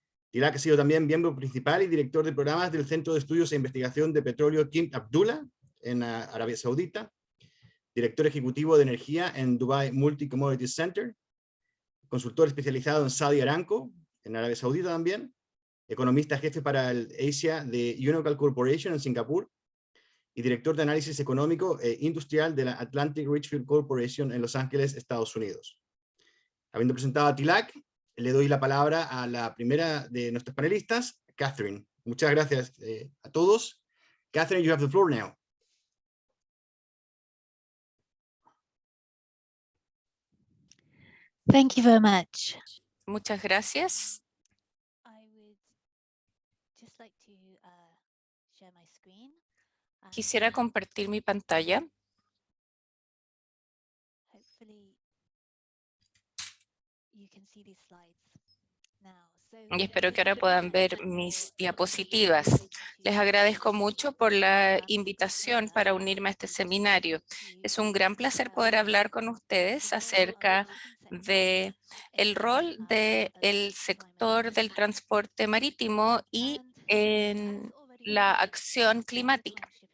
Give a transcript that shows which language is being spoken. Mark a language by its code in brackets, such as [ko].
[es] Tilak ha sido también miembro principal y director de programas del Centro de Estudios e Investigación de Petróleo King Abdullah en Arabia Saudita, director ejecutivo de energía en Dubai Multi Commodities Center, consultor especializado en Saudi Aramco, en Arabia Saudita también, economista jefe para el Asia de Unocal Corporation en Singapur, y director de análisis económico e industrial de la Atlantic Richfield Corporation en Los Ángeles, Estados Unidos. Habiendo presentado a Tilak, le doy la palabra a la primera de nuestros panelistas, Catherine. Muchas gracias a todos. [en] Catherine, you have the floor now. Thank you very much. [es] Muchas gracias. [en] I would just like to share my screen. [es] Quisiera compartir mi pantalla. [en] Hopefully you can see these slides now. [es] Y espero que ahora puedan ver mis diapositivas. Les agradezco mucho por la invitación para unirme a este seminario. Es un gran placer poder hablar con ustedes acerca de el rol del sector del transporte marítimo y en la acción climática.